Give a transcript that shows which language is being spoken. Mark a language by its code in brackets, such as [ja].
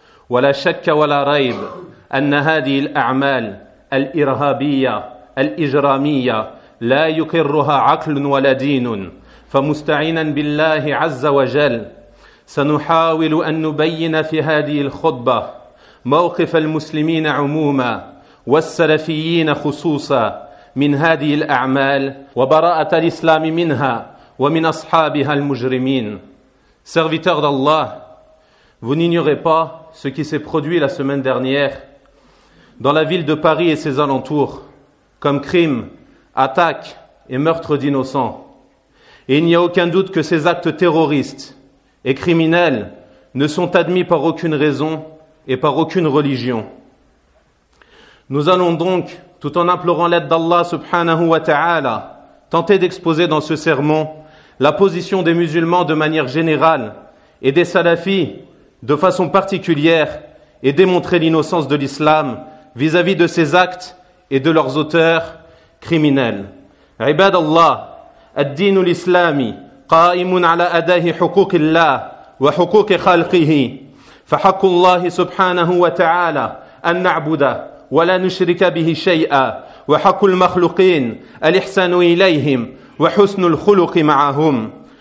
[ar] ولا شك ولا ريب أن هذه الأعمال الإرهابية الإجرامية لا يقرها عقل ولا دين فمستعينا بالله عز وجل سنحاول أن نبين في هذه الخطبة موقف المسلمين عموما والسلفيين خصوصا من هذه الأعمال وبراءة الإسلام منها ومن أصحابها المجرمين [fr] serviteur d'Allah, vous n'ignorez pas ce qui s'est produit la semaine dernière dans la ville de Paris et ses alentours comme crime, attaques et meurtres d'innocents. Et il n'y a aucun doute que ces actes terroristes et criminels ne sont admis par aucune raison et par aucune religion. Nous allons donc, tout en implorant l'aide d'Allah subhanahu wa ta'ala, tenter d'exposer dans ce sermon la position des musulmans de manière générale et des salafis de façon particulière et démontrer l'innocence de l'islam vis-à-vis de ces actes et de leurs auteurs criminel. [ar] عباد الله الدين الإسلامي قائم على أداء حقوق الله وحقوق خلقه فحق الله سبحانه وتعالى أن نعبده ولا نشرك به شيئا وحق المخلوقين الإحسان إليهم وحسن الخلق معهم